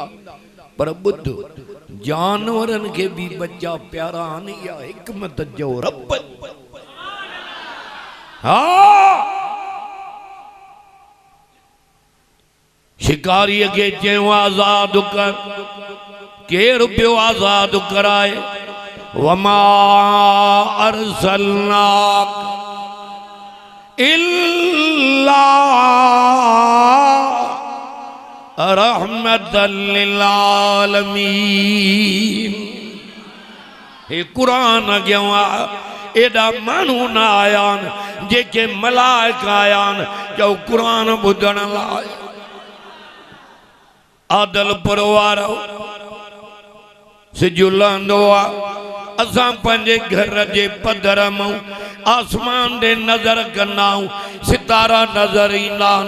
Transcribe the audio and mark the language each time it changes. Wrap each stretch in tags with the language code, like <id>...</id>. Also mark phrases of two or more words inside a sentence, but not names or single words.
<sd>पर ॿुध, जानवरनि खे भी बच्चा प्यारा आहिनि। इहा हिकमत जो रब। हा, शिकारीअ खे चयूं आज़ाद कर। केरु पियो आज़ाद कराए?</sd> <ar>وما أرسلناك إلا رحمة للعالمين.</ar> <sd>हे कुरान अॻियां एॾा माण्हू न आया आहिनि जेके मलाइक आया आहिनि चओ कुरान ॿुधण लाइ। आदलपुर वारो सिजु लहंदो आहे, असां पंहिंजे घर जे पधर मां आसमान ॾे नज़र कंदा आहियूं, सितारा नज़र ईंदा आहिनि।</sd>